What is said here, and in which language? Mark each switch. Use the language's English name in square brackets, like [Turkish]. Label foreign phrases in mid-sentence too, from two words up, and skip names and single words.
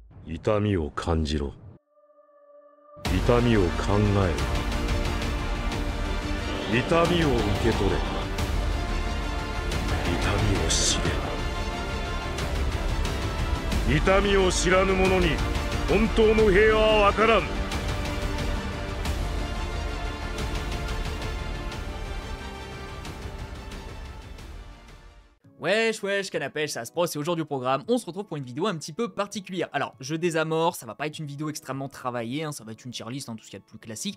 [Japanese] 痛みを感じろ。痛みを考えろ。痛みを受け取れ。痛みを知れ。痛みを知らぬ者に本当の平和はわからん。 [French] Wesh, canapèche, ça se passe, c'est aujourd'hui au programme. On se retrouve pour une vidéo un petit peu particulière. Alors, je désamorce, ça va pas être une vidéo extrêmement travaillée, hein, ça va être une tier list, hein, tout ce qu'il y a de plus classique.